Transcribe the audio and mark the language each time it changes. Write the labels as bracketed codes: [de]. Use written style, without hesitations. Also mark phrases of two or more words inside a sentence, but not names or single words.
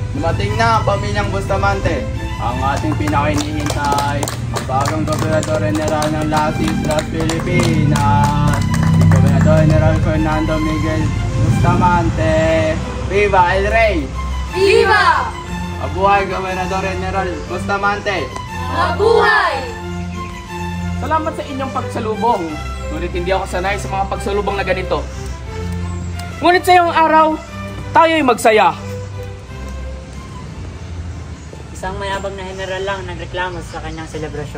[tl] Dumating na ang pamilyang Bustamante. Ang ating pinakainihintay, ang bagong Gobernador General ng Las Islas Pilipinas, si Gobernador General Fernando Miguel Bustamante. [es] Viva el Rey! Viva! [tl] Mabuhay Gobernador General Bustamante! Mabuhay! Salamat sa inyong pagsalubong. Ngunit hindi ako sanay sa mga pagsalubong na ganito. Ngunit sa iyong araw, tayo'y magsaya. Isang mayabang na general lang nagreklamo sa kanyang selebrasyon.